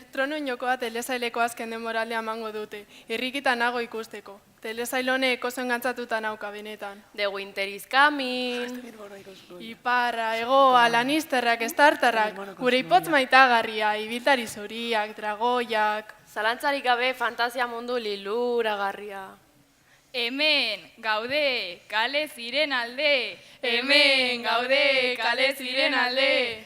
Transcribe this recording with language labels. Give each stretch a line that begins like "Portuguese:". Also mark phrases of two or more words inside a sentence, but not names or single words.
Basque: nuen jokoa telesaileko azken denboraldia emango dute, irrikita nago ikusteko. Telesail honek oso engantzatuta nauka benetan.
English: The winter is coming.
Basque: Iparra, hegoa, Lannisterrak, Startarrak, gure ipotz maitagarria, ibiltari zuriak, dragoiak... Zalantzarik gabe fantasia mundu liluragarria. Hemen gaude, kale ziren alde. Hemen gaude, kale ziren alde.